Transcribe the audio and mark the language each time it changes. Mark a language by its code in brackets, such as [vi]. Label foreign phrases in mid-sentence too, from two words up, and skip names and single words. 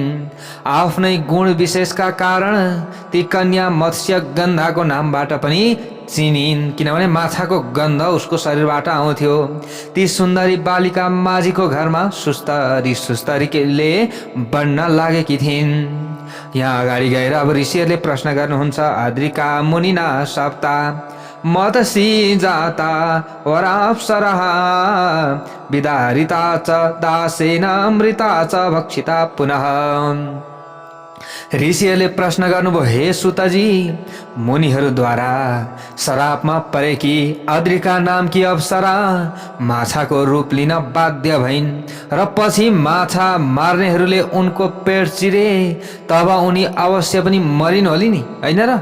[ne] आफ्नै गुण विशेषका कारण ती कन्या मत्स्य गन्धाको नामबाट पनि चिनिन्, किनभने माछाको गन्ध उसको शरीरबाट आउँथ्यो। ती सुन्दरी बालिका माझीको घरमा सुस्तरीले बढ्न लागेकी थिइन्। यहाँ अगाडि गएर अब ऋषिहरूले प्रश्न गर्नुहुन्छ। [sa] अद्रिका मुनिना सप्ता मतसी जाता वराप्सरः विदारिता च दासेन अमृता च भक्षिता पुनः। [ne] ऋषिहरूले प्रश्न गर्नुभयो, हे सुतजी, मुनिहरूद्वारा शरापमा परेकी अद्रिका नामकी अप्सरा माछाको रूप लिन बाध्य भइन् र पछि माछा मार्नेहरूले उनको पेट चिरे, तब उनी अवश्य पनि मरिन् होली नि, होइन र?